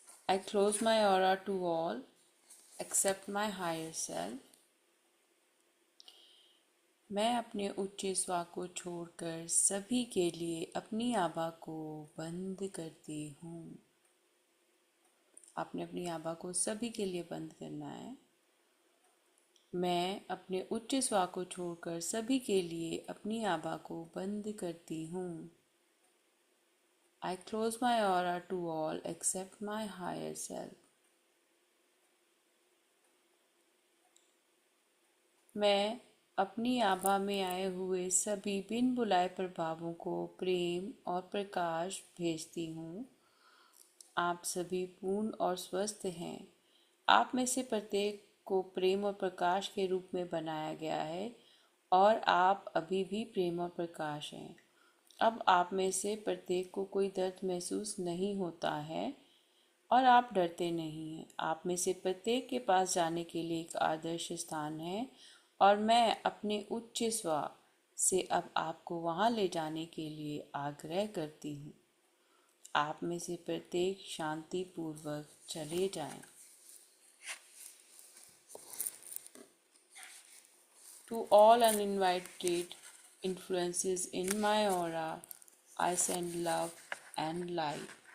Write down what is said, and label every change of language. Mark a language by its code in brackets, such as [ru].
[en] I close my aura to all except my higher self. [hi] मैं अपने उच्च स्व को छोड़कर सभी के लिए अपनी आभा को बंद करती हूँ। आपने अपनी आभा को सभी के लिए बंद करना है। मैं अपने उच्च स्व को छोड़कर सभी के लिए अपनी आभा को बंद करती हूँ। I close my aura to all except my higher self. मैं अपनी आभा में आए हुए सभी बिन बुलाए प्रभावों को प्रेम और प्रकाश भेजती हूँ। आप सभी पूर्ण और स्वस्थ हैं। आप में से प्रत्येक को प्रेम और प्रकाश के रूप में बनाया गया है और आप अभी भी प्रेम और प्रकाश हैं। अब आप में से प्रत्येक को कोई दर्द महसूस नहीं होता है और आप डरते नहीं हैं। आप में से प्रत्येक के पास जाने के लिए एक आदर्श स्थान है और मैं अपने उच्च स्व से अब आपको वहां ले जाने के लिए आग्रह करती हूँ। आप में से प्रत्येक शांति पूर्वक चले जाएं। [en] To all uninvited influences in my aura, I send love and light.